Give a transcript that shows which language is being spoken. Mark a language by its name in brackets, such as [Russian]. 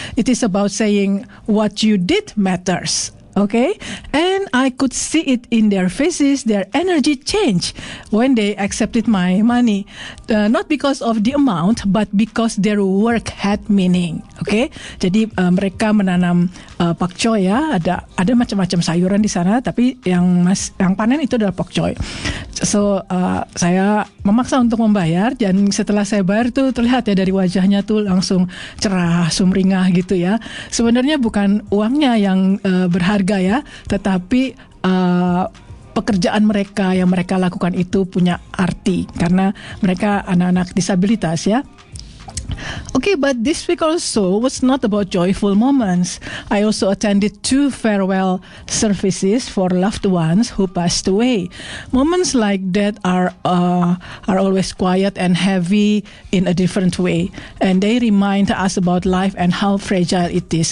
[English] It is about saying what you did matters. Okay, and I could see it in their faces, their energy change when they accepted my money. Not because of the amount, but because their work had meaning. [Indonesian] Okay, jadi mereka menanam pakcoy ya. Ada macam-macam sayuran di sana, tapi yang panen itu adalah pakcoy. So saya memaksa untuk membayar, dan setelah saya bayar tuh terlihat ya dari wajahnya tuh langsung cerah, sumringah gitu ya. Sebenarnya bukan uangnya yang berharga ya, tetapi pekerjaan mereka yang mereka lakukan itu punya arti karena mereka anak-anak disabilitas ya. [English] Okay, but this week also was not about joyful moments. I also attended 2 farewell services for loved ones who passed away. Moments like that are always quiet and heavy in a different way, and they remind us about life and how fragile it is.